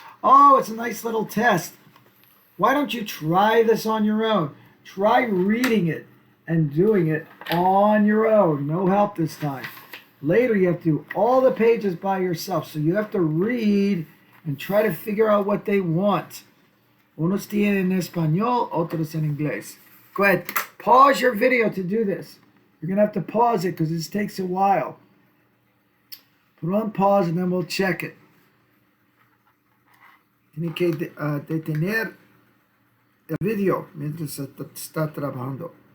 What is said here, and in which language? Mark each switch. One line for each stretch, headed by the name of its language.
English: Oh, it's a nice little test. Why don't you try this on your own? Try reading it and doing it on your own. No help this time. Later, you have to do all the pages by yourself. So you have to read and try to figure out what they want.
Spanish: Unos tienen en español, otros en inglés.
English: Go ahead. Pause your video to do this. You're going to have to pause it because this takes a while. Put on pause and then we'll check it.
Spanish: Tiene que detener el video mientras está trabajando.